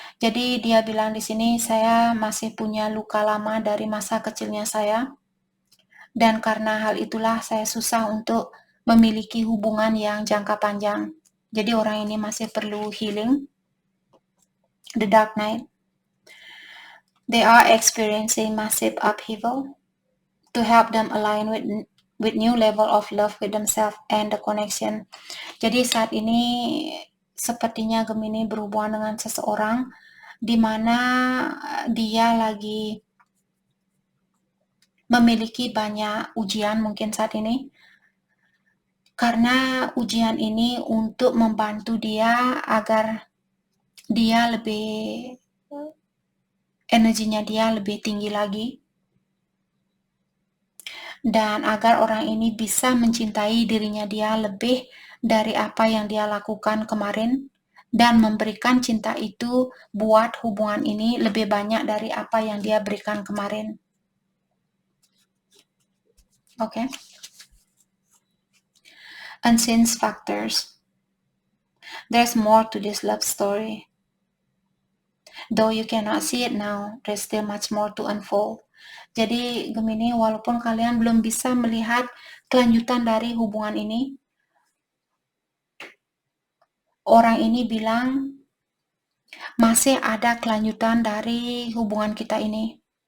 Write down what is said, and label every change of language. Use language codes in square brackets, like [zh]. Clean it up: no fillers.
[id] Jadi dia bilang di sini, saya masih punya luka lama dari masa kecilnya saya. Dan karena hal itulah saya susah untuk memiliki hubungan yang jangka panjang. Jadi orang ini masih perlu healing. [en] The Dark Knight. They are experiencing massive upheaval to help them align with new level of love with themselves and the connection. [id] Jadi saat ini sepertinya Gemini berhubungan dengan seseorang di mana dia lagi memiliki banyak ujian mungkin saat ini. Karena ujian ini untuk membantu dia agar dia lebih energinya dia lebih tinggi lagi dan agar orang ini bisa mencintai dirinya dia lebih dari apa yang dia lakukan kemarin dan memberikan cinta itu buat hubungan ini lebih banyak dari apa yang dia berikan kemarin. Oke. [en] Unseen factors. There's more to this love story. Though you cannot see it now, there's still much more to unfold. [id] Jadi Gemini, walaupun kalian belum bisa melihat kelanjutan dari hubungan ini, orang ini bilang masih ada kelanjutan dari hubungan kita ini.